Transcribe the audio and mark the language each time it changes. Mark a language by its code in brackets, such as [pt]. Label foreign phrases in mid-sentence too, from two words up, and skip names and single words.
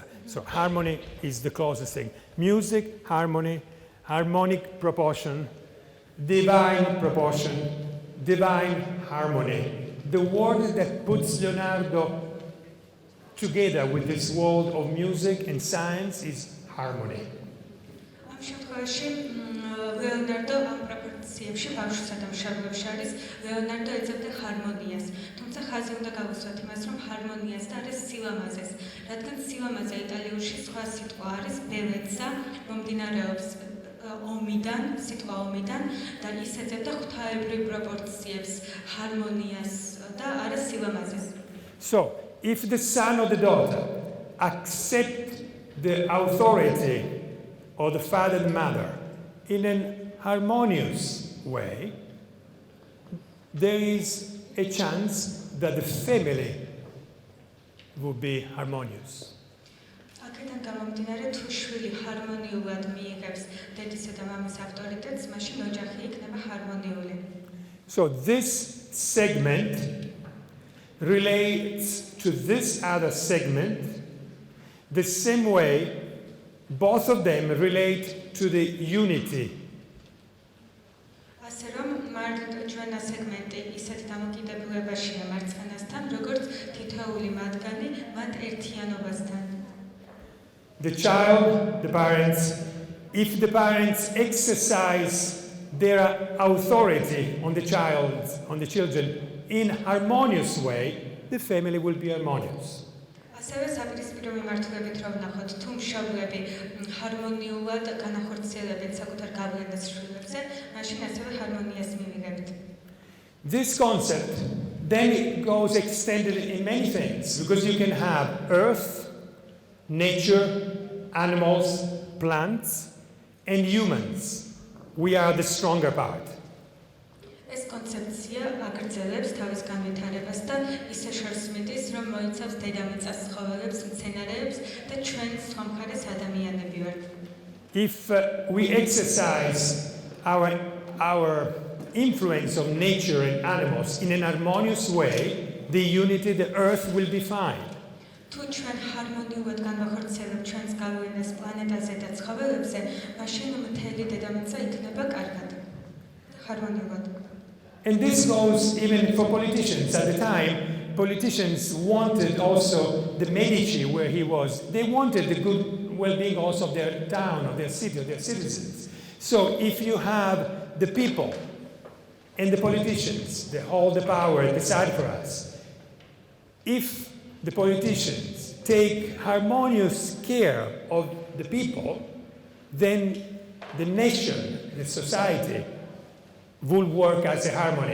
[en] So harmony is the closest thing. Music, harmony, harmonic proportion, divine proportion, divine harmony. The word that puts Leonardo together with this world of music and science is harmony. [ka] ამ შემთხვევაში ლეონარდო ამ პროპორციებში ბავშვსა და მშობლებს შორის ლეონარდო ეძებდა ჰარმონიას. თუმცა ხაზი უნდა გავუსვათ იმას, რომ ჰარმონიას და არის სილამაზეს, რადგან სილამაზე იტალიურში სხვა სიტყვა არის ბელეცა, მომდინარეობს ომიდან, სიტყვა ომიდან და ის ეძებდა ღვთაებრივ პროპორციებს, ჰარმონიას და არა სილამაზეს. [en] So, if the son or the daughter accept the authority of the father and mother in an harmonious way, there is a chance that the family will be harmonious. [ka] აქედან გამომდინარე, თუ შვილი ჰარმონიულად მიიღებს დედისა და მამის ავტორიტეტს, მაშინ ოჯახი იქნება ჰარმონიული. [en] So this segment relates to this other segment the same way both of them relate to the unity. [ka] ასე რომ ჩვენა სეგმენტი ისეთ დამოკიდებულებაშია მარცხენასთან, როგორც თითოეული მათგანი მათ ერთიანობასთან. [en] The child, the parents, if the parents exercise their authority on the children in harmonious way, the family will be harmonious. [ka] ასევე საპირისპირო მიმართულებით რომ ვნახოთ, თუ მშობლები ჰარმონიულად განახორციელებენ საკუთარ გავლენას შვილებზე, მაშინ ასევე ჰარმონიას მივიღებთ. [en] This concept then goes extended in many things, because you can have earth, nature, animals, plants, and humans. We are the stronger part. [ka] ეს კონცეფცია აგრძელებს თავის განვითარებას და ისე შორს მიდის, რომ მოიცავს დედამიწას, ცხოველებს, მცენარეებს და ჩვენ სხვა მხარეს ადამიანები ვართ. [en] If we exercise our influence of nature and animals in an harmonious way, the unity, the earth will be fine. [ka] თუ ჩვენ ჰარმონიულად განვახორციელებთ ჩვენს გავლენას პლანეტაზე და ცხოველებზე, მაშინ მთელი დედამიწა იქნება კარგად. ჰარმონიულად. [en] And this goes even for politicians. At the time, politicians wanted also the Medici, where he was, they wanted the good well-being also of their town, of their city, of their citizens. So if you have the people and the politicians, they hold the power and decide for us, if the politicians take harmonious care of the people, then the nation, the society, will work as a harmony.